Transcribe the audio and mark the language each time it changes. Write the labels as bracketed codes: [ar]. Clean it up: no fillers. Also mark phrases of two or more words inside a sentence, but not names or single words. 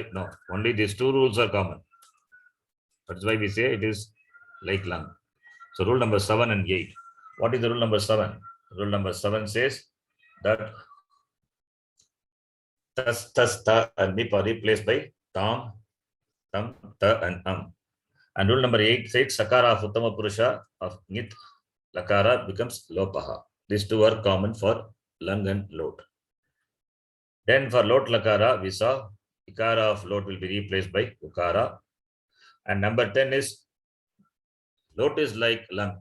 [en] No, only these 2 rules are common. That's why we say it is like Lang. So rule number 7 and 8. What is the rule number 7? Rule number 7 says that tas, ta, and mip are replaced by tam, tam, ta, and And rule number 8 says Sakara of [sa] Uttama Purusha [en] of Nit Lakara becomes Lopaha. These 2 are common for Lang and Lot. Then for Lot Lakara, we saw Ikara of Lot will be replaced by Ukara. And number 10 is Lot is like Lang.